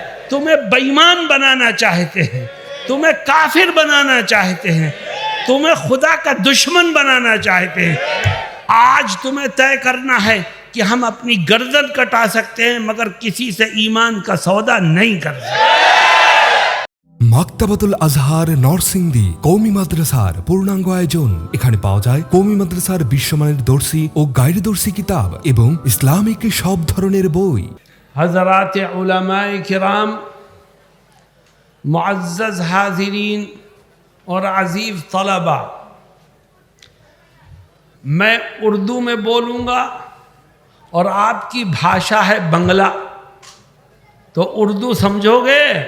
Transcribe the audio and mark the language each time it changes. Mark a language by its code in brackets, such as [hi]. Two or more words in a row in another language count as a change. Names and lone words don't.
[ur] تمہیں بےایمان بنانا چاہتے ہیں، تمہیں کافر بنانا چاہتے ہیں، تمہیں خدا کا دشمن بنانا چاہتے ہیں۔ آج تمہیں طے کرنا ہے کہ ہم اپنی گردن کٹا سکتے ہیں مگر کسی سے ایمان کا سودا نہیں کر سکتے۔ [bn] মাকতাবাতুল আজহার নরসিংদী কওমি মাদ্রাসার পূর্ণাঙ্গ আয়োজন। এখানে পাওয়া যায় কওমি মাদ্রাসার বিশ্বমানের দর্সি ও গাইরদর্সি কিতাব এবং ইসলামিক সব ধরনের বই। [ur] حضرات علماء کرام، معزز حاضرین اور عزیز طلبہ، میں اردو میں بولوں گا اور آپ کی بھاشا ہے بنگلہ، تو اردو سمجھو گے؟